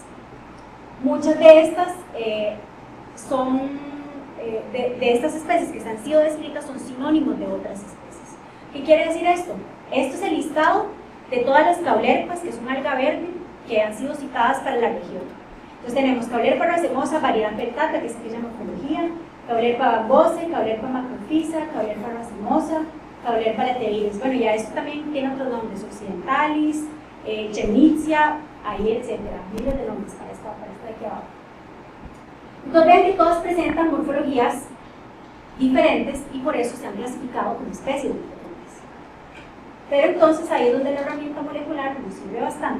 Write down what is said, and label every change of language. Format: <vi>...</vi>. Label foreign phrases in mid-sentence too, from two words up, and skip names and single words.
<es>Muchas de estas de estas especies que han sido descritas son sinónimos de otras especies. ¿Qué quiere decir esto? Esto es el listado de todas las caulerpas, que son alga verde, que han sido citadas para la región. Entonces tenemos caulerpa racemosa, variedad peltata, que es aquella morfología, caulerpa bambose, caulerpa macrophysa, caulerpa racemosa, caulerpa lateviris. Bueno, ya esto también tiene otros nombres, occidentalis, chemnitzia, ahí, etcétera. Miles de nombres para esta de aquí abajo. Entonces ven que todas presentan morfologías diferentes y por eso se han clasificado como especies diferentes. Pero entonces ahí es donde la herramienta molecular nos sirve bastante.</es>